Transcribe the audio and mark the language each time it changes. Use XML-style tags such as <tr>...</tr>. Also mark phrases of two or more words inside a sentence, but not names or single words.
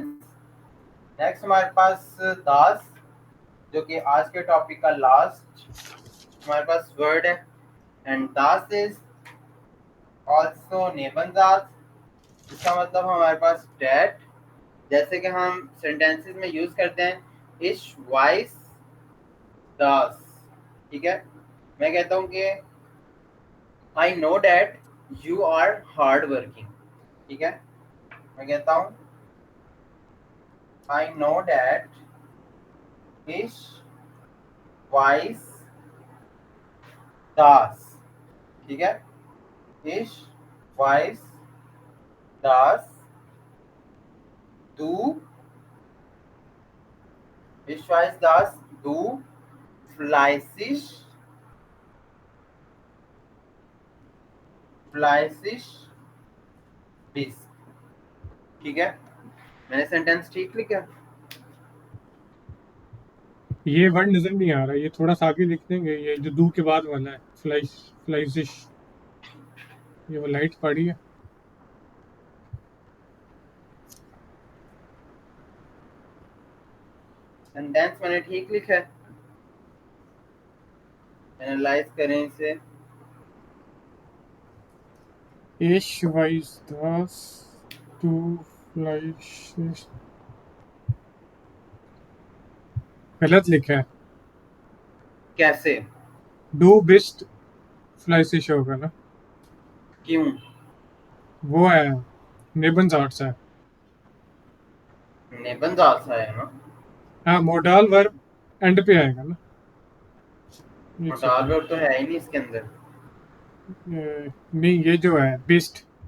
<hi>नेक्स्ट हमारे पास दास, जो कि आज के टॉपिक का लास्ट हमारे पास वर्ड है।</hi> <en>and das is also Nebensatz।</en> <hi>इसका मतलब हमारे पास that, जैसे कि हम सेंटेंसेस में यूज करते हैं</hi> <de>ich weiß das,</de> <hi>ठीक है।</hi> <en>मैं कहता हूँ कि I know that you are hard working,</en> <hi>ठीक है। मैं कहता हूँ</hi> <en>I know that</en> <de>ich weiß das,</de> <hi>ठीक है।</hi> <de>ich weiß das du ich weiß dass du fleißig bist,</de> <hi>ठीक है। मैंने सेंटेंस ठीक लिखा? ये वर्ड नजर नहीं आ रहा, ये थोड़ा सा आगे लिख देंगे, ये जो दू के बाद वाला है, फ्लाइसिश, ये वो लाइट पड़ी है। सेंटेंस मैंने ठीक लिखा है? एनालाइज करें इसे।</hi> <de>Ich weiß dass du fleißig,</de> <hi>गलत लिखा है। कैसे?</hi> <de>Du bist fleißig</de> <hi>होगा ना, क्यों? वो है नेबनजार्ट्स है। नेबनजात है ना। हाँ,</hi> <en>modal verb end</en> <hi>पे आएगा ना। एक मोडाल सेकंड, वर्ब तो है ही नहीं इसके अंदर। नहीं ये जो है बिस्ट,</hi>